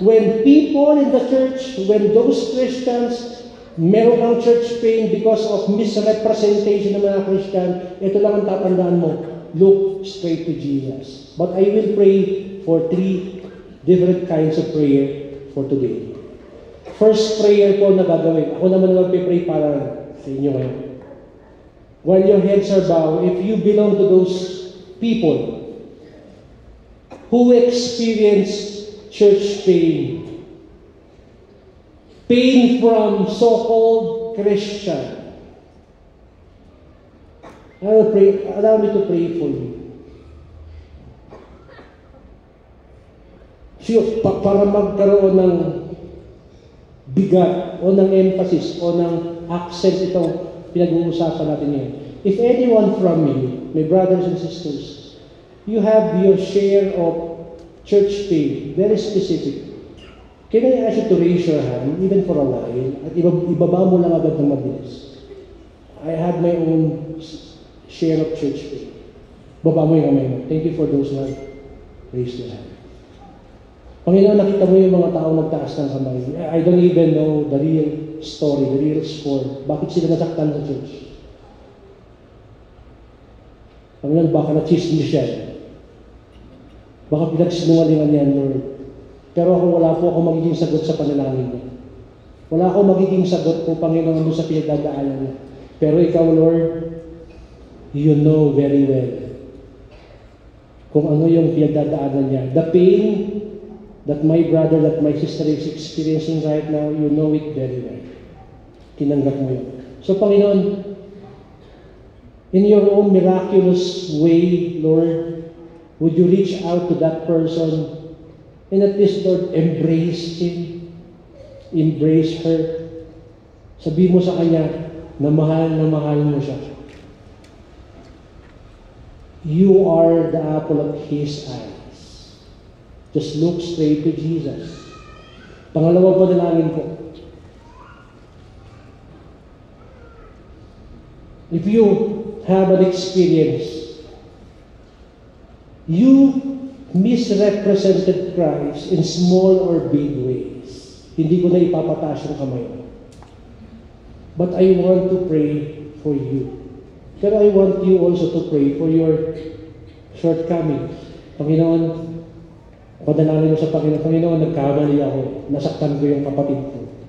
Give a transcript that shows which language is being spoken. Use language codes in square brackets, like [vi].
[en] When people in the church, when those Christians, [tl] meron ang [en] church pain because of misrepresentation [tl] ng mga [en] Christian, [tl] ito lang ang tatandaan mo. [en] Look straight to Jesus. But I will pray for 3 different kinds of prayer for today. First prayer [tl] po na gagawin. Ako naman magpe-pray para sa inyo ngayon. [en] While your heads are bowed, if you belong to those people who experience church pain from so-called Christian, allow me to pray for you. [tl] Para magkaroon ng bigat o ng emphasis o ng accent itong pinag-uusapan natin ngayon. [en] If anyone from you, my brothers and sisters, you have your share of church pain, very specific, can I ask you to raise your hand, even for a while, [tl] at ibaba mo lang agad ng mabilis. [en] I had my own share of church pain. [tl] Baba mo yung kamay mo. [en] Thank you for those who have raised their hand. [tl] Panginoon, nakita mo yung mga tao nagtaas ng kamay. [en] I don't even know the real story, the real score. [tl] Bakit sila nasaktan sa church? Panginoon, baka na-chismis siya. Baka pinagsinungalingan yan, Lord. Pero wala po akong magiging sagot sa panalangin niya. Wala akong magiging sagot po, Panginoon, doon sa pinagdadaanan niya. Pero ikaw, Lord, [en] you know very well [tl] kung ano yung pinagdadaanan niya. [en] The pain that my brother, that my sister is experiencing right now, you know it very well. [tl] Tinanggap mo yun. [en] So, Panginoon, in your own miraculous way, Lord, would you reach out to that person and at least, Lord, embrace him, embrace her. [tl] Sabihin mo sa kanya na mahal mo siya. [en] You are the apple of his eye. Just look straight to Jesus. [tl] Pangalawang panalangin po. [en] If you have an experience, you misrepresented Christ in small or big ways. [tl] Hindi ko na ipapataas yung kamay mo. [en] But I want to pray for you. Pero I want you also to pray for your shortcomings. [tl] Panginoon, padalangin mo sa Panginoon, nagkamali ako, nasaktan ko yung kapatid ko.